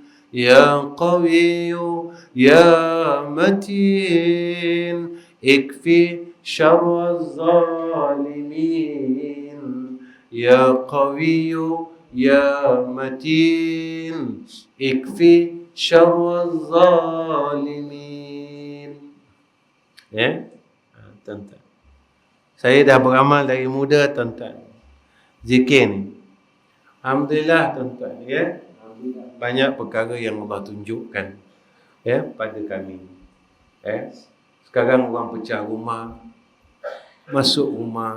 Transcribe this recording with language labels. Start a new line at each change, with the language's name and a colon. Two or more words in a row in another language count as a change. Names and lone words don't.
Arabic: يا قوي يا متين اكف شر الظالمين. يا قوي يا متين اكف شر الظالمين.
Malay: Ya, tuan-tuan. Saya dah beramal dari muda tuan-tuan. Zikir ni. Alhamdulillah tuan-tuan ya. Banyak perkara yang Allah tunjukkan ya pada kami. Ya. Sekarang orang pecah rumah, masuk rumah.